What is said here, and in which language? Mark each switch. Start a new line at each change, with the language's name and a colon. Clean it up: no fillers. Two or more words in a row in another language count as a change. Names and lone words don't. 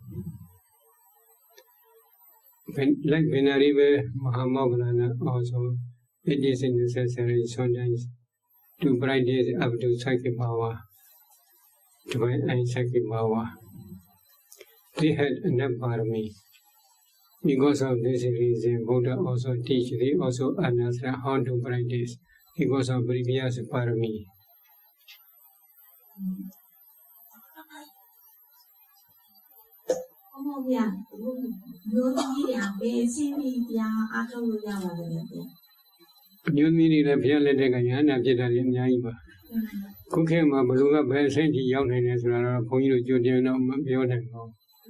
English: Like Venerable Mahamoggallana also, it is necessary sometimes to practice up to psychic power divine psychic power. They had enough parami. Because of this reason, Buddha also teach, they also understand how to practice because of previous parami.
Burmese: ဟုတ်ဗျာမျိုးသမီးတွေကဘယ်ချင်းပြီးတရားအားထုတ်လို့ရပါတယ်ဗျာမျိုးသမီးတွေလည်းဘုရားလက်ထက်ကယန္တာဖြစ်တာလည်းအများကြီးပါခုခေတ်မှာဘယ်လိုကဘယ်အဆင့်ကြီးရောက်နိုင်လဲဆိုတာတော့ဘုန်းကြီးတို့ကြိုတင်တော့မပြောနိုင်ပါဘူး